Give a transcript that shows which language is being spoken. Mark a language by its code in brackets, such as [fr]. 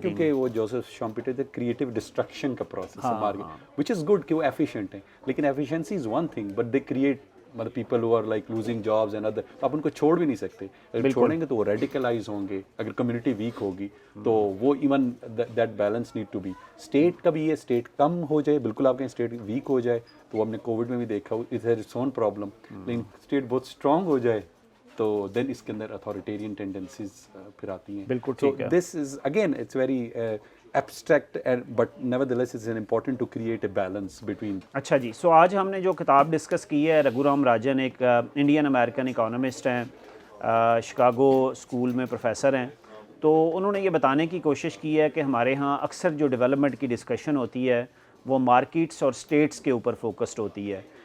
[hi] क्योंकि वो Joseph शॉम्पेटर the creative destruction का प्रोसेस है मार्केट, [en] which is good [hi] कि वो एफिशिएंट है, लेकिन [en] efficiency is one thing but they create [hi] मतलब [en] people who are like losing jobs and other, [hi] आप उनको छोड़ भी नहीं सकते, अगर छोड़ेंगे तो वो रेडिकलाइज होंगे, अगर कम्युनिटी वीक होगी तो वो [en] even that balance need to be, [hi] state का भी है, स्टेट कम हो जाए बिल्कुल, आप कहें स्टेट वीक हो जाए तो हमने कोविड में भी देखा [en] it has its own problem, [hi] लेकिन स्टेट बहुत स्ट्रांग हो जाए तो देन इसके अंदर अथॉरिटेरियन टेंडेंसीज फिर आती हैं, बिल्कुल ठीक है। [en] this is again it's very abstract and but nevertheless it's important to create a balance between। [hi] अच्छा जी, सो आज हमने जो किताब डिस्कस की है, रघुराम राजन एक इंडियन अमेरिकन इकोनॉमिस्ट हैं, शिकागो स्कूल में प्रोफेसर हैं, तो उन्होंने ये बताने की कोशिश की है कि हमारे यहाँ अक्सर जो डेवलपमेंट की डिस्कशन होती है वो मार्केट्स और स्टेट्स के ऊपर फोकस्ड होती है,